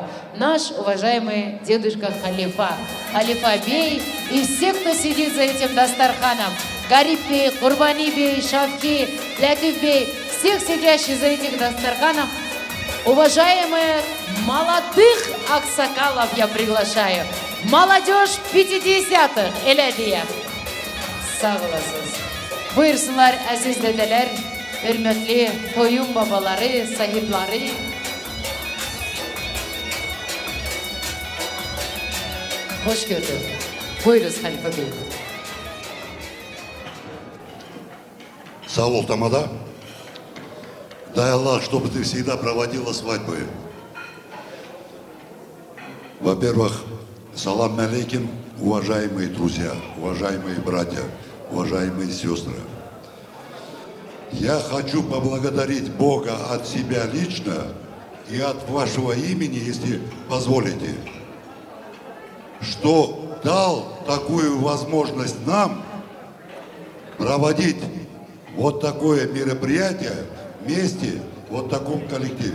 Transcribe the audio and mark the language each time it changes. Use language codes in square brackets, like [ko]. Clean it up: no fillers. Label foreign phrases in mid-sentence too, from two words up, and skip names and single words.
[ru] Наш уважаемый дедушка Халифа, Халифа Бей и все, кто сидит за этим дастарханом, Гарип Бей, Курбани Бей, Шавки, Лятиф Бей, всех сидящих за этим дастарханом, уважаемые молодых аксакалов я приглашаю. Молодежь 50-х, Элядия. [az] Sağ olasınız. Buyursunlar aziz dedeler, hürmetli toyun babaları, sahipleri. Hoş gördük. Buyuruz Halife Bey. Sağ ol, [ru] Тамада. Дай Аллах, чтобы ты всегда проводила свадьбы. Во-первых, [ar] سلام عليكم, [ru] уважаемые друзья, уважаемые братья, уважаемые сестры. Я хочу поблагодарить Бога от себя лично и от вашего имени, если позволите, что дал такую возможность нам проводить вот такое мероприятие вместе, вот в таком коллективе.